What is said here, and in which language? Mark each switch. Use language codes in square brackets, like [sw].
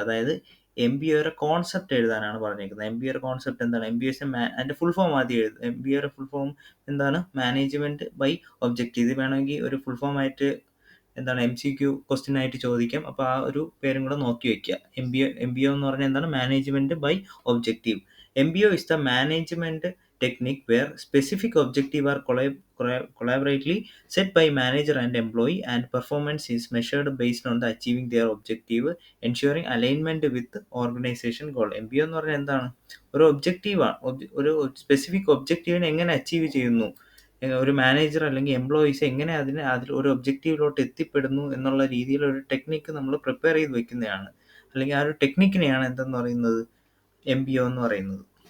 [ml] അതായത് MBAയുടെ കോൺസെപ്റ്റ് എഴുതാനാണ് പറഞ്ഞിരിക്കുന്നത്. MBAയുടെ കോൺസെപ്റ്റ് എന്താണ്? അതിൻ്റെ ഫുൾ ഫോം ആദ്യം എഴുതും. MBAയുടെ ഫുൾ ഫോം എന്താണ്? Management by objective. ഇത് വേണമെങ്കിൽ ഒരു ഫുൾ ഫോം ആയിട്ട് എന്താണ് MCQ ക്വസ്റ്റ്യൻ ആയിട്ട് ചോദിക്കാം. അപ്പോൾ ആ ഒരു പേരും കൂടെ നോക്കി വയ്ക്കുക. MBO എന്ന് പറഞ്ഞാൽ എന്താണ്? [en] Management by objective. MBO is the management technique where specific objectives are collaboratively set by manager and employee, and performance is measured based on the achieving their objective, ensuring alignment with organization goal. [ml] MBO എന്ന് പറഞ്ഞാൽ എന്താണ്? ഒരു ഒബ്ജക്റ്റീവാണ്. ഒരു specific ഒബ്ജക്റ്റീവിനെ എങ്ങനെ achieve ചെയ്യുന്നു, ഒരു manager അല്ലെങ്കിൽ employees എങ്ങനെ അതിൽ ഒരു ഒബ്ജക്റ്റീവിലോട്ട് എത്തിപ്പെടുന്നു എന്നുള്ള രീതിയിൽ ഒരു ടെക്നിക്ക് നമ്മൾ പ്രിപ്പയർ ചെയ്ത് വെക്കുന്നതാണ്. അല്ലെങ്കിൽ ആ ഒരു ടെക്നിക്കിനെയാണ് എന്തെന്ന് പറയുന്നത്? MBO എന്ന് പറയുന്നത്.